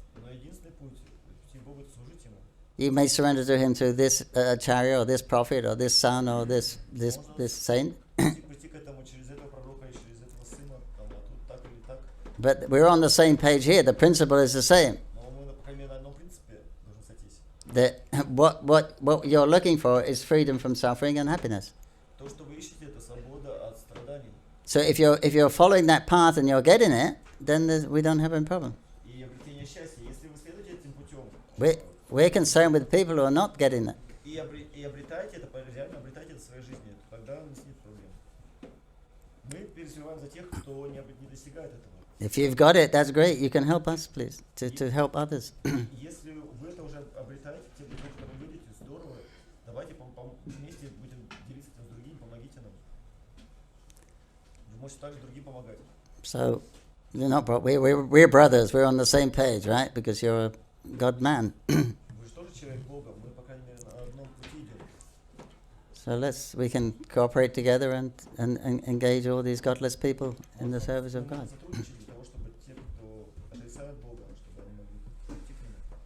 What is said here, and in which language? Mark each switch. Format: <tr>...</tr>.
<ru>Но единственный путь к Богу — это служить Ему.</ru> <en>You may surrender to him through this acharya or this prophet or this son or this saint.</en> <ru>Прийти к этому через этого пророка и через этого сына, там, а тут так или так.</ru> <en>But we're on the same page here. The principle is the same.</en> <ru>Но мы, по крайней мере, на одном принципе должны сойтись.</ru> <en>That what you're looking for is freedom from suffering and happiness.</en> <ru>То, что вы ищете, это свобода от страданий.</ru> <en>So if you're following that path and you're getting it, then we don't have any problem.</en> <ru>И обретение счастья, если вы следуете этим путем,</ru> <en>We're concerned with people who are not getting it.</en> <ru>и обретаете это, реально обретаете это в своей жизни, тогда у нас нет проблем. Мы переживаем за тех, кто не достигает этого.</ru> <en>If you've got it, that's great. You can help us, please, to help others.</en> <ru>Если вы это уже обретаете, те люди, которые вы видите, здорово, давайте вместе будем делиться этим с другими, помогите нам. Вы можете также другим помогать.</ru> <en>So, we're brothers. We're on the same page, right? Because you're a God man.</en> <ru>Вы же тоже человек Бога, мы, по крайней мере, на одном пути идем.</ru> <en>So we can cooperate together and engage all these godless people in the service of God.</en> <ru>Сотрудничать для того, чтобы те, кто отрицают Бога, чтобы они могли прийти к Нему.</ru>